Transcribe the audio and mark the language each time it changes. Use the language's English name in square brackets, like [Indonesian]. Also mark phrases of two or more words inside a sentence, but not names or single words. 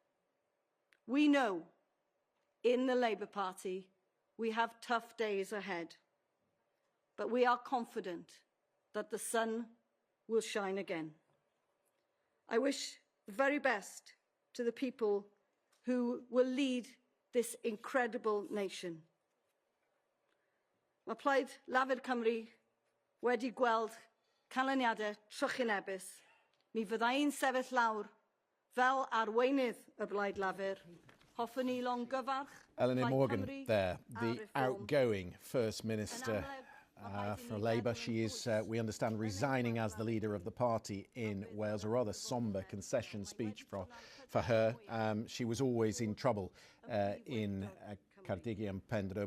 [English] We know in the Labour Party we have tough days ahead, but we are confident that the sun will shine again. I wish the very best to the people who will lead this incredible nation. [Welsh] Mae Plaid Lafur Cymru wedi gweld canlyniadau trychinebus. Mi fyddai'n sefyll lawr fel arweinydd y Blaid Lafur. Hoffwn ni long gyfarch. [English] Eluned Morgan there, the outgoing First Minister for Labour. She is, we understand, resigning as the leader of the party in Wales. A rather sombre concession speech for her. She was always in trouble in Ceredigion Pendraw.